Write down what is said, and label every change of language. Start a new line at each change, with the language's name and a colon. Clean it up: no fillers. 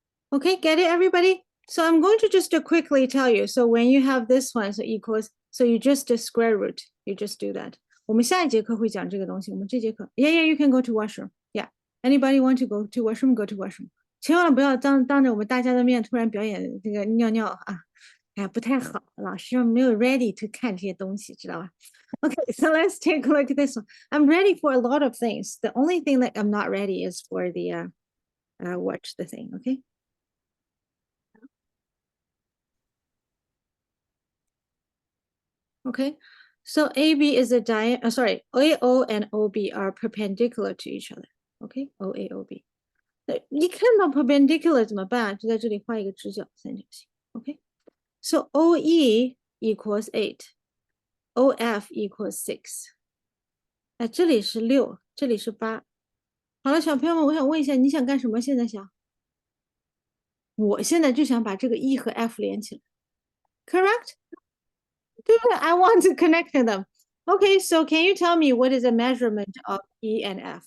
English: Okay, get it, everybody? So I'm going to just quickly tell you. So when you have this one, so equals, so you just do square root, you just do that.
Chinese: 我们下一节课会讲这个东西。我们这节课
English: yeah, you can go to washroom. Yeah, anybody want to go to washroom? Go to washroom.
Chinese: 千万不要当着我们大家的面突然表演这个尿尿啊，哎呀不太好，老师没有
English: ready to
Chinese: 看这些东西，知道吧？
English: Okay, so let's take a look at this one. I'm ready for a lot of things. The only thing that I'm not ready is for the watch the thing. Okay. Okay, so AB is a sorry, AO and OB are perpendicular to each other. Okay, OA, OB.
Chinese: 一看到 perpendicular 怎么办？就在这里画一个直角三角形。
English: Okay, so OE equals 8, OF equals 6.
Chinese: 哎，这里是6，这里是8。好了，小朋友们，我想问一下，你想干什么？现在想？我现在就想把这个 E 和 F 连起来。
English: Correct?
Chinese: 对不对
English: I want to connect them. Okay, so can you tell me what is a measurement of E and F?